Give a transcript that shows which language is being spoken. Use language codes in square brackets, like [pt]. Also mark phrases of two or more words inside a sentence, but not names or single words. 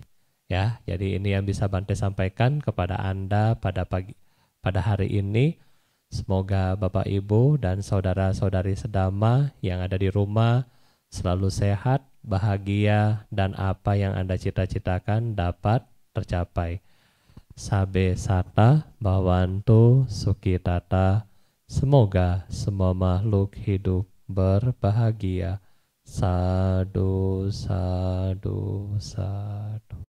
[id] Ya, jadi ini yang bisa Bante sampaikan kepada Anda pada hari ini. Semoga Bapak Ibu dan saudara-saudari sedama yang ada di rumah selalu sehat, bahagia, dan apa yang Anda cita-citakan dapat tercapai. [pi] Sabe sata bhavantu sukhitata. [id] Semoga semua makhluk hidup berbahagia. [pi] Sadu, sadu, sadu.